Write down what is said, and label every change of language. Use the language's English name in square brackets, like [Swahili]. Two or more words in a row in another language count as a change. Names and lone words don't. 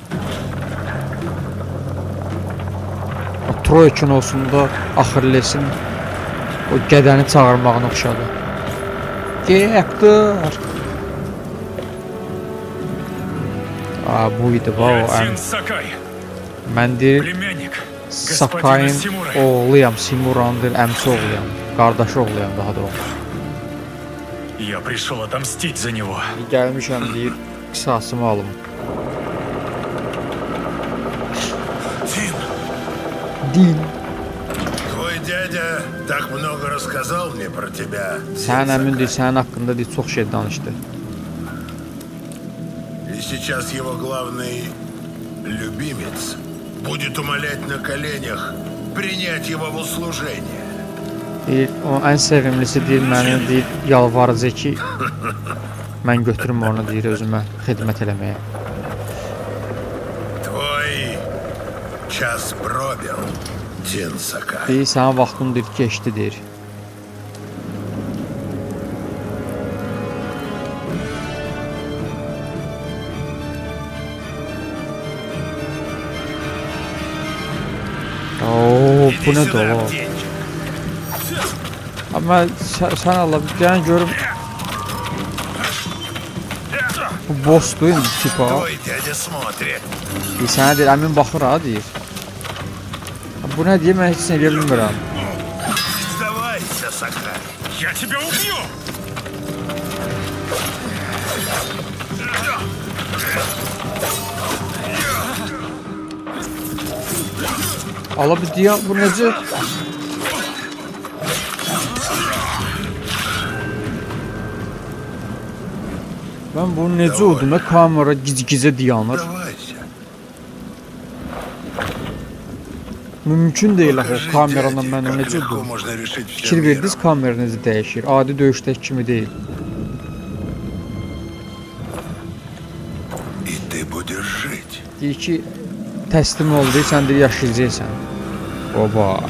[Azerbaijani] O Troy kinosunda Axillesin o qədəni çağırmağına oxşadı. Gektor! Bu idi o [Russian] Сын Сакай, [Azerbaijani] mən deyir [Russian] племянник [Azerbaijani] Sakayın [Russian] господина Симура. [Azerbaijani] oğluyam, Simuran'dır, əmsi oğluyam, qardaşı oğluyam daha doğrusu. [Russian] Я пришел отомстить за него. [Azerbaijani] Gəlmişəm deyir, qisasımı alım. [Russian] Тин, [Azerbaijani] Din. [Russian] твой дядя так много рассказал мне про тебя. [Azerbaijani] Sənin əmin deyir, sənin haqqında deyir, çox şey danışdı. [Russian] И сейчас его главный любимец будет умолять на коленях принять его в услужение. [Azerbaijani] Deyir, o ən sevimlisi deyir, məni deyir, yalvarıcı ki, mən götürüm onu deyir, özümə xidmət eləməyə. [Russian] Твой час пробил, Тин Сакай. [Azerbaijani] Deyir, sənin vaxtın deyir, keçdi deyir. Oo, bu [Russian] Иди [Azerbaijani] nə [Russian] сюда, [Azerbaijani] dolu? [Russian] птенчик. [Azerbaijani] Amma sən Allah bir dənə görüm. Bu bossdur indi tipa. [Russian] Твой дядя смотрит. [Azerbaijani] Sənə deyir, əmin baxır ha deyir. Bu nə deyir, mən heç nə edə bilmirəm. [Russian] Сдавайся, Сакай. Я тебя убью! [Azerbaijani] Ala bir deyək, bu necə? Mən bunu necə oldum? Kamera gic-gicə dayanır. [Russian] Сдавайся. [Azerbaijani] Mümkün deyil axı o [Russian] Покажи [Azerbaijani] kameranla [Russian] дяде, [Azerbaijani] mən o [Russian] как [Azerbaijani] necə [Russian] легко [Azerbaijani] oldum? [Russian] можно решить все [Azerbaijani] Fikir verdiniz, [Russian] миром. [Azerbaijani] kamera necə dəyişir? Adi döyüşdəki kimi deyil. [Russian] И ты будешь жить. [Azerbaijani] Deyir ki, təslim oldu, sən deyir yaşayacaqsan. Oba.